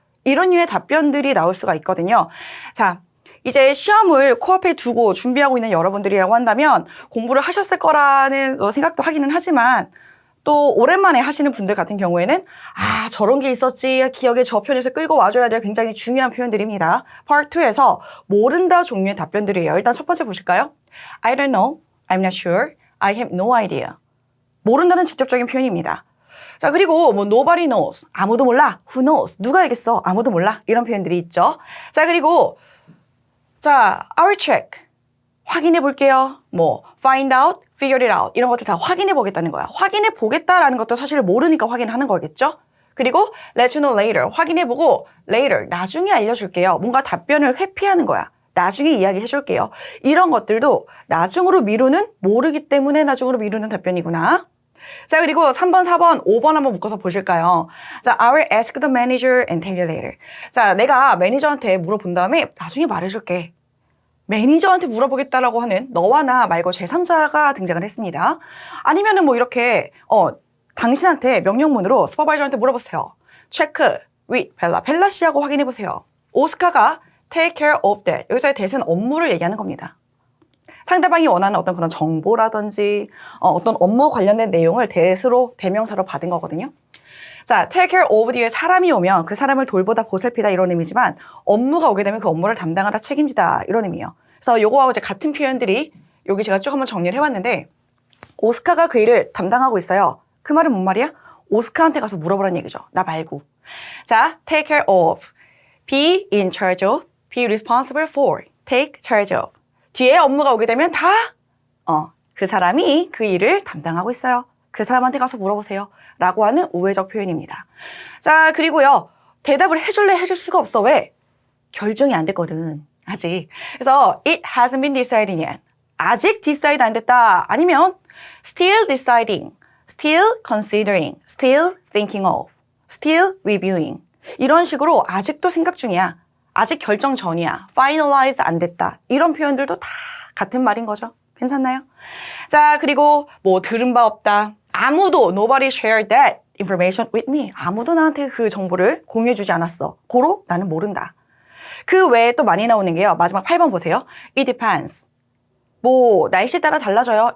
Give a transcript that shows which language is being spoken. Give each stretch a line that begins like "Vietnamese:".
Korean: 이런 류의 답변들이 나올 수가 있거든요. 자, 이제 시험을 코앞에 두고 준비하고 있는 여러분들이라고 한다면 공부를 하셨을 거라는 생각도 하기는 하지만 또 오랜만에 하시는 분들 같은 경우에는 저런 게 있었지 기억에 저편에서 끌고 와줘야 될 굉장히 중요한 표현들입니다. Part 2에서 모른다 종류의 답변들이에요. 일단 첫 번째 보실까요?
English: I don't know, I'm not sure, I have no idea.
Korean: 모른다는 직접적인 표현입니다. 자, 그리고 뭐
English: nobody knows,
Korean: 아무도 몰라.
English: Who knows,
Korean: 누가 알겠어, 아무도 몰라. 이런 표현들이 있죠. 자, 그리고 자,
English: I'll check,
Korean: 확인해 볼게요. 뭐
English: find out, figure it out
Korean: 이런 것들 다 확인해 보겠다는 거야. 확인해 보겠다라는 것도 사실 모르니까 확인하는 거겠죠. 그리고
English: let you know later,
Korean: 확인해 보고 later, 나중에 알려줄게요. 뭔가 답변을 회피하는 거야. 나중에 이야기해 줄게요. 이런 것들도 나중으로 미루는, 모르기 때문에 나중으로 미루는 답변이구나. 자, 그리고 3번, 4번, 5번 한번 묶어서 보실까요?
English: 자, I will ask the manager and tell you later.
Korean: 자, 내가 매니저한테 물어본 다음에 나중에 말해줄게. 매니저한테 물어보겠다라고 하는 너와 나 말고 제3자가 등장을 했습니다. 아니면은 뭐 이렇게 당신한테 명령문으로 슈퍼바이저한테 물어보세요. 체크 with 벨라, 벨라 씨하고 확인해 보세요.
English: 오스카가 take care of that.
Korean: 여기서의 that은 업무를 얘기하는 겁니다. 상대방이 원하는 어떤 그런 정보라든지 어떤 업무 관련된 내용을 that으로 대명사로 받은 거거든요. 자, take care of 뒤에 사람이 오면 그 사람을 돌보다 보살피다 이런 의미지만 업무가 오게 되면 그 업무를 담당하다 책임지다 이런 의미예요. 그래서 요거하고 이제 같은 표현들이 여기 제가 쭉 한번 정리를 해봤는데 오스카가 그 일을 담당하고 있어요. 그 말은 뭔 말이야? 오스카한테 가서 물어보라는 얘기죠. 나 말고.
English: 자, take care of, be in charge of, be responsible for, take charge of.
Korean: 뒤에 업무가 오게 되면 다 그 사람이 그 일을 담당하고 있어요. 그 사람한테 가서 물어보세요. 라고 하는 우회적 표현입니다. 자, 그리고요. 대답을 해줄래 해줄 수가 없어. 왜? 결정이 안 됐거든. 아직.
English: 그래서 it hasn't been decided yet.
Korean: 아직 decide 안 됐다.
English: 아니면 still deciding, still considering, still thinking of, still reviewing.
Korean: 이런 식으로 아직도 생각 중이야. 아직 결정 전이야. finalize 안 됐다. 이런 표현들도 다 같은 말인 거죠. 괜찮나요? 자, 그리고 뭐 들은 바 없다. 아무도
English: nobody shared that information with me.
Korean: 아무도 나한테 그 정보를 공유해주지 않았어. 고로 나는 모른다. 그 외에 또 많이 나오는 게요. 마지막 8번 보세요.
English: It depends.
Korean: 뭐 날씨에 따라 달라져요.